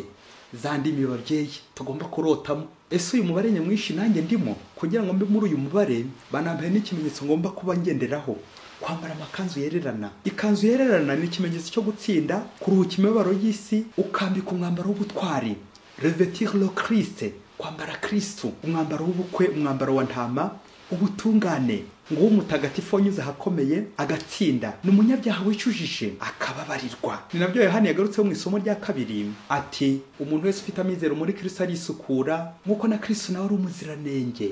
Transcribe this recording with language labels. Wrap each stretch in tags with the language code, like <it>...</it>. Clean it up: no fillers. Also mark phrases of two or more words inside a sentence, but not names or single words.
<rw>Za ndimi babyeyi tugomba kurotamo. Ese uyu mubare nyamwinshi nanjye ndimo? Kugira ngo mbe muri uyu mubare banambaye n'ikimenyetso ngomba kuba ngenderaho, kwambara amakanzu yererana. Ikanzu yererana ni ikimenyetso cyo gutsinda, kuruhuka imibabaro y'isi, ukambika umwambaro w'ubutwari,</rw> <fr>revêtir le Christ,</fr> <rw>kwambara Kristo, umwambaro w'ubukwe, umwambaro wa ntama, ubutungane. Ngo umutagatifu wanyuze hakomeye agatsinda, ni umunyabyaha wicujije akababarirwa. Ni nabyo Yohana yagarutseho mu isomo rya kabiri ati, umuntu wese ufite amizero muri Kristo arisukura nk'uko na Kristo nawe ari umuziranenge.</rw>